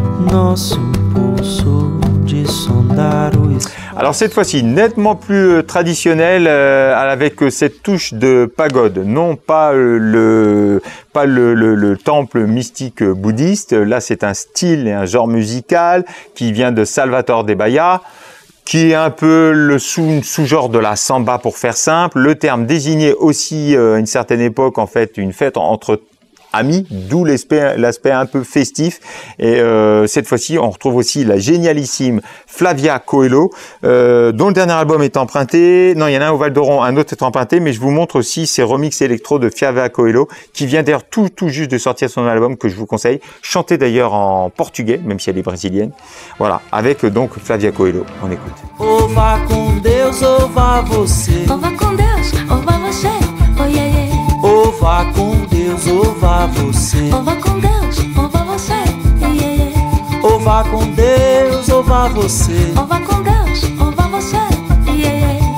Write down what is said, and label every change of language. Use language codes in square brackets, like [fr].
[pt] nosso pulso de sondar o espaço. [fr] Alors cette fois-ci, nettement plus traditionnel, avec cette touche de pagode, non pas le temple mystique bouddhiste. Là, c'est un style et un genre musical qui vient de Salvador de Bahia, qui est un peu le sous-genre de la samba pour faire simple. Le terme désignait aussi à une certaine époque en fait une fête entre amis, d'où l'aspect un peu festif. Et cette fois-ci, on retrouve aussi la génialissime Flavia Coelho, dont le dernier album est emprunté. Non, il y en a un au Val d'Oron, un autre est emprunté, mais je vous montre aussi ces remixes électro de Flavia Coelho, qui vient d'ailleurs tout juste de sortir son album, que je vous conseille, chanté d'ailleurs en portugais, même si elle est brésilienne. Voilà, avec donc Flavia Coelho. On écoute. [pt] Ou vá com Deus ou vá você. Ou vá com Deus, ou vá você, oh yeah yeah. Ou vá com Deus ou vá você. Ou vá com Deus, ou vá você, yeah yeah. Ou vá com Deus ou vá você. Ou vá com Deus, ou vá você, yeah yeah.